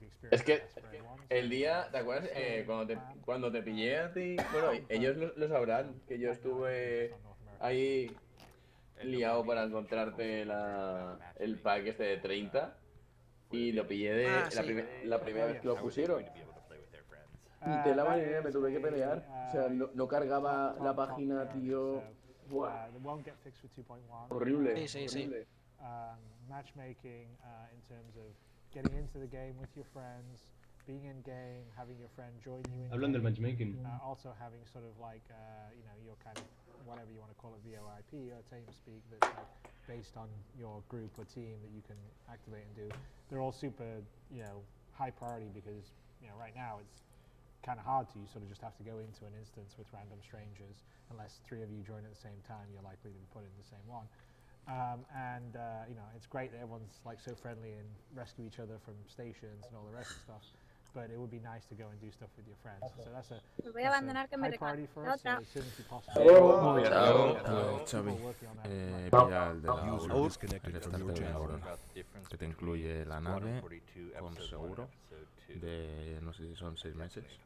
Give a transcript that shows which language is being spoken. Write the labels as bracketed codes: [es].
[es] Es que el día, ¿te acuerdas? Cuando te pillé a ti, bueno, ellos lo sabrán, que yo estuve ahí liado para encontrarte el pack este de 30 y lo pillé la primera vez que lo pusieron. Y te la manera me tuve que pelear, o sea, no cargaba la página, tío. Buah. Horrible. Sí, sí, horrible. [en] Matchmaking in terms of getting into the game with your friends, being in game, having your friend join you in [es] Hablan del [en] game, matchmaking. also having sort of like you know, your kind of whatever you want to call it, VoIP or TeamSpeak, that's like based on your group or team that you can activate and do. They're all super, you know, high priority because, you know, right now it's kind of hard to. You sort of just have to go into an instance with random strangers. Unless 3 of you join at the same time, you're likely to be put in the same one. You know, it's great that everyone's like so friendly and rescue each other from stations and all the rest of stuff. But it would be nice to go and do stuff with your friends. So that's a high priority for us. So as soon as you possibly. [es] Xavi, pilla el de la Aurora, el starter de la Aurora, que te incluye la nave con seguro de no sé si son 6 meses.